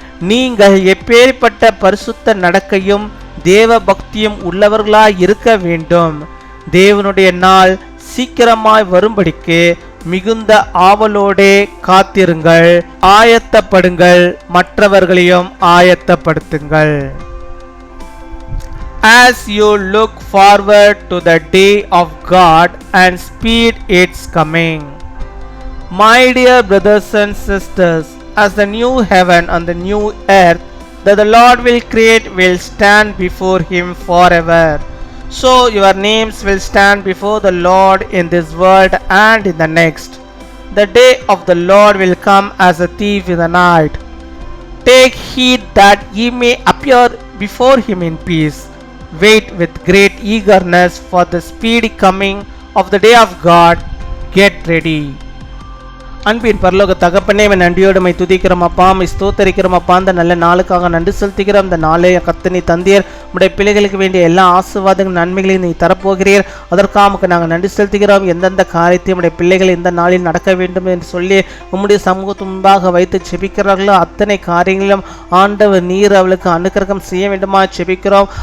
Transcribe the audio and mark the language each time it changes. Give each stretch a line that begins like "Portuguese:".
Tamil: நீங்கள் எப்பேற்பட்ட பரிசுத்த நடக்கையும் தேவ பக்தியும் உள்ளவர்களாய் இருக்க வேண்டும். தேவனுடைய நாள் சீக்கிரமாய் வரும்படிக்கு மிகுந்த ஆவலோடே காத்திருங்கள், ஆயத்தப்படுங்கள், மற்றவர்களையும் ஆயத்தப்படுத்துங்கள்.
English: As you look forward to the day of God and speed its coming. My dear brothers and sisters, as the new heaven and the new earth that the Lord will create will stand before him forever, so your names will stand before the Lord in this world and in the next. The day of the Lord will come as a thief in the night. Take heed that ye may appear before him in peace. Wait with great eagerness for the speedy coming of the day of God. Get ready.
Tamil: அன்பின் பரலோக தகப்பனே, நன்றியோடு my துதிக்கிறோம் அப்பா, my ஸ்தோத்தரிக்கிறோம் அப்பா. அந்த நல்ல நாளுக்காக நன்றி செலுத்துகிறோம். இந்த நாளை கர்த்தர் நீ தந்தீர். உடைய பிள்ளைகளுக்கு வேண்டிய எல்லா ஆசீர்வாதங்கள் நன்மைகளையும் நீ தரப்போகிறீர். அதற்காக நாங்கள் நன்றி செலுத்துகிறோம். எந்தெந்த காரியத்தையும் உடைய பிள்ளைகள் இந்த நாளில் நடக்க வேண்டும் என்று சொல்லி உம்முடைய சமூகத்து முன்பாக வைத்து செபிக்கிறார்களோ அத்தனை காரியங்களிலும் ஆண்டவர் நீர் அவளுக்கு அனுக்கிரகம் செய்ய வேண்டுமா செபிக்கிறோம்.